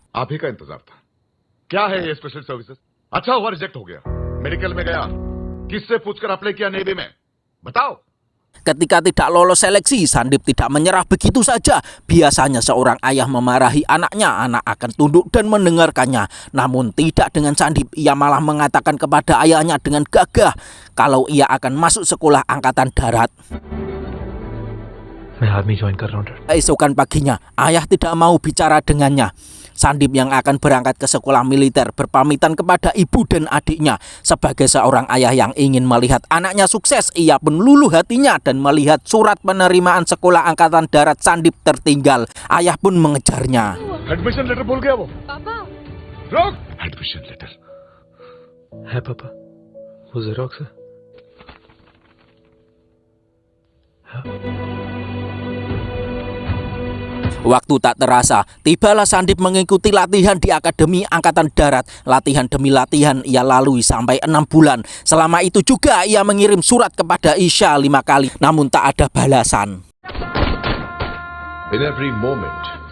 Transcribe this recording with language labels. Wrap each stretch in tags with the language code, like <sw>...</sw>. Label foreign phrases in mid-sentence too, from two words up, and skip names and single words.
<hi>आप ही का इंतजार था। क्या है ये</hi> <en>special services?</en> <hi>अच्छा हुआ रिजेक्ट हो गया। मेडिकल में गया, किससे पूछकर अप्लाई किया नेवी में? बताओ।</hi> <id>Ketika tidak lolos seleksi, Sandip tidak menyerah begitu saja. Biasanya seorang ayah memarahi anaknya, anak akan tunduk dan mendengarkannya. Namun tidak dengan Sandip, ia malah mengatakan kepada ayahnya dengan gagah kalau ia akan masuk sekolah angkatan darat.</id> <hi>मैं</hi> <en>army join</en> <hi>कर रहा हूँ डैड।</hi> <id>Keesokan paginya, ayah tidak mau bicara dengannya. Sandip yang akan berangkat ke sekolah militer berpamitan kepada ibu dan adiknya. Sebagai seorang ayah yang ingin melihat anaknya sukses, ia pun luluh hatinya dan melihat surat penerimaan sekolah angkatan darat Sandip tertinggal. Ayah pun mengejarnya.</id> <en>admission letter</en> <hi>भूल गया वो। पापा रोक।</hi> <en>admission letter.</en> <hi>है पापा, वो जेरोक्स है।</hi> <id>Waktu tak terasa, tibalah Sandip mengikuti latihan di Akademi Angkatan Darat. Latihan demi latihan ia lalui sampai 6 bulan. Selama itu juga ia mengirim surat kepada Isha 5 kali, namun tak ada balasan.</id> <en>In every moment,</en>